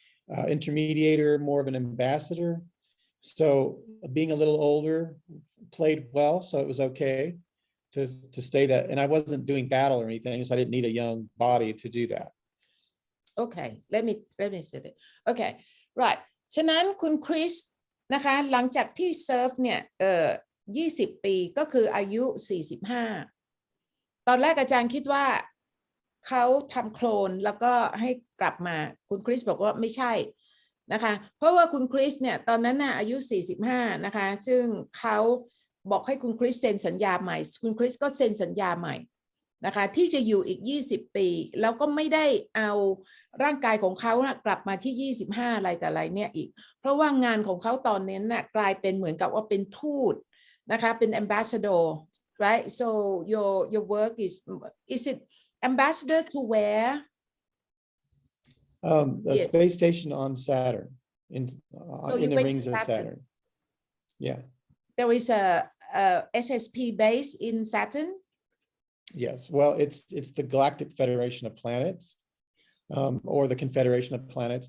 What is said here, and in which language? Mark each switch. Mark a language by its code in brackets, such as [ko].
[en] intermediator, more of an ambassador. So being a little older played well, so it was okay to stay that. And I wasn't doing battle or anything, so I didn't need a young body to do that. Okay, let me say it. Okay, right. [th] ฉะนั้นคุณคริสนะคะหลังจากที่เซิร์ฟเนี่ย20 ปีก็คืออายุ45ตอนแรกอาจารย์คิดว่าเขาทำโคลนแล้วก็ให้กลับมาคุณคริสบอกว่าไม่ใช่ นะคะเพราะว่าคุณคริสเนี่ยตอนนั้นน่ะอายุ45นะคะซึ่งเขาบอกให้คุณคริสเซ็นสัญญาใหม่คุณคริสก็เซ็นสัญญาใหม่นะคะที่จะอยู่อีก20 ปีแล้วก็ไม่ได้เอาร่างกายของเขากลับมาที่25อะไรแต่อะไรเนี่ยอีกเพราะว่างานของเขาตอนนี้น่ะกลายเป็นเหมือนกับว่าเป็นทูตนะคะเป็น ambassador [en] right so your work is it ambassador to where a space station on Saturn in the rings of Saturn. Yeah. There is a SSP base in Saturn. Yes. Well, it's the Galactic Federation of Planets, or the Confederation of Planets.